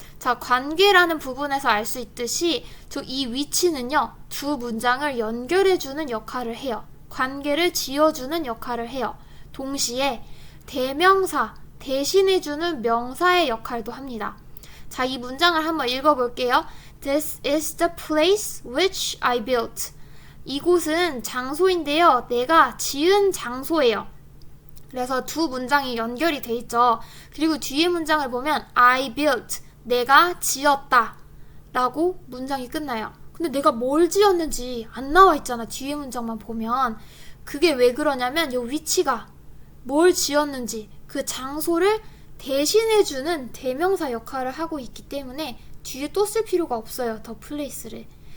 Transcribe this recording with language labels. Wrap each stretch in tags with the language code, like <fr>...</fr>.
<ko>자, 관계라는 부분에서 알 수 있듯이 이 위치는요. 두 문장을 연결해주는 역할을 해요. 관계를 지어주는 역할을 해요. 동시에 대명사, 대신해주는 명사의 역할도 합니다. 자, 이 문장을 한번 읽어볼게요.</ko> <en>This is the place which I built.</en> <ko>이곳은 장소인데요. 내가 지은 장소예요. 그래서 두 문장이 연결이 돼 있죠. 그리고 뒤에 문장을 보면</ko> <en>I built.</en> <ko>내가 지었다. 라고 문장이 끝나요. 근데 내가 뭘 지었는지 안 나와 있잖아. 뒤에 문장만 보면. 그게 왜 그러냐면 이 위치가 뭘 지었는지 그 장소를 대신해주는 대명사 역할을 하고 있기 때문에 뒤에 또 쓸 필요가 없어요. 더 플레이스를.</ko>